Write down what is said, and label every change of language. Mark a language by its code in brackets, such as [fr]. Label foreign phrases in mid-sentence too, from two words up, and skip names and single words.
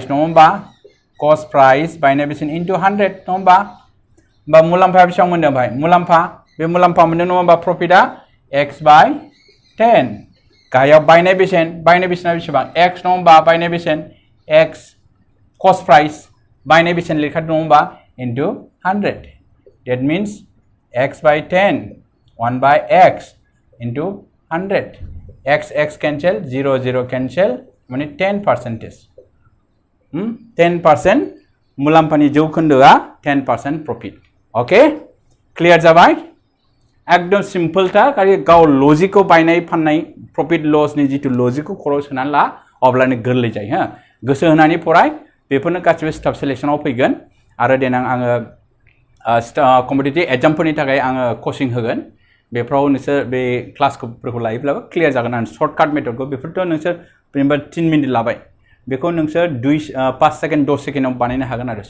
[brx] नङा होमबा [en] cost price [brx] बायनाय बेसेन इनटु 100 नङा होमबा मुलाम्फाया बेसेबां मोनदों भाई मुलाम्फा मोनदों नङा होमबा प्रफिटआ x by 10 गाहायाव बायनाय बेसेना बेसेबां x नङा होमबा बायनाय बेसेन x [en] cost price [brx] बायनाय बेसेन लिरखादों नङा होमबा इनटु 100 [en] that means x by 10 1 by x into 100 x cancel 0 cancel [brx] माने 10% 10% मुलाम्फानि जौखोन्दोआ 10% प्रफिट ओके क्लियर जाबाय एकदम सिम्पल था खालि गाव लजिकखौ बायनाय फाननाय प्रफिट लसनि जितु लजिकखौ खर'आव सोनानै ला अब्लानो गोरलै जायो हो गोसो होनानै फराय बेफोरनो गासिबो स्टाफ सिलेक्शनाव फैगोन आरो देनां आङो कम्पिटिटिभ एग्जामफोरनि थाखाय आङो कोचिं होगोन बेफ्राव नोंसोर बे क्लासफोरखौ लायोब्लाबो क्लियर जागोन आरो सर्टकाट मेथडखौ बेफोरथ' नोंसोर जेनेबा 3 मिनिट लाबाय बेखौ नोंसोर 5 सेकेन्ड 10 सेकेन्डआव बानायनो हागोन आरो